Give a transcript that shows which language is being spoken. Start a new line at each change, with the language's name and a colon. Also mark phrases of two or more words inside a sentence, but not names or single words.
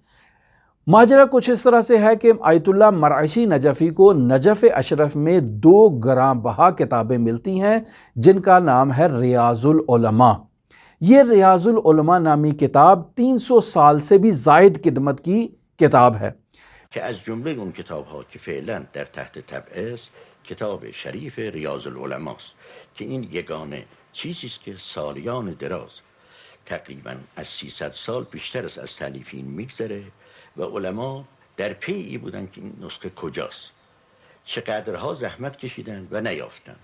Urdu: ماجرا کچھ اس طرح سے ہے کہ آیت اللہ مرعشی نجفی کو نجف اشرف میں 2 گراں بہا کتابیں ملتی ہیں جن کا نام ہے ریاض العلماء۔ یہ ریاض العلماء نامی کتاب 300 سال سے بھی زائد خدمت کی کتاب ہے
Persian: که از جمله اون کتاب ها که فعلا در تحت طبع است کتاب شریف ریاض العلماء است که این یگانه چیزی است که سالیان دراز تقریبا از 300 سال بیشتر است از تالیف این میگذره و علما در پی ای بودن که این نسخه کجاست، چقدرها زحمت کشیدن و نیافتن.